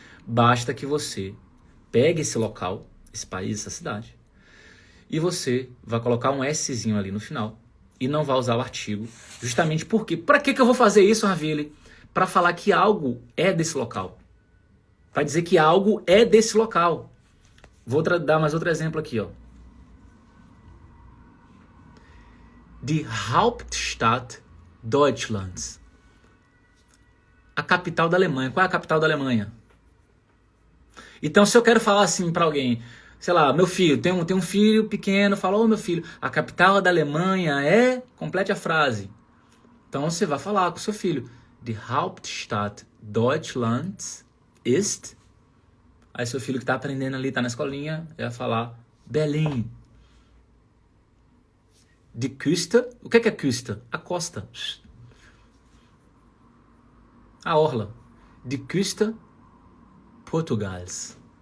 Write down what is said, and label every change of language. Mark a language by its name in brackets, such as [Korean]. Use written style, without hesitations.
[Portuguese] Basta que você pegue esse local, esse país, essa cidade, e você vai colocar um Szinho ali no final e não vai usar o artigo, justamente porque... Para que eu vou fazer isso, Ravili? Para falar que algo é desse local. Para dizer que algo é desse local. Vou dar mais outro exemplo aqui, ó. [German] Die Hauptstadt Deutschlands. [Portuguese] A capital da Alemanha. Qual é a capital da Alemanha? Então, se eu quero falar assim para alguém, sei lá, meu filho, tem um filho pequeno, fala, ô meu filho, a capital da Alemanha é... Complete a frase. Então, você vai falar com o seu filho. [German] Die Hauptstadt Deutschlands ist... [Portuguese] Aí seu filho que tá aprendendo ali, tá na escolinha, vai falar Berlim. Die Küste. O que é Küste? A costa. A orla. [German] Die Küste Portugals.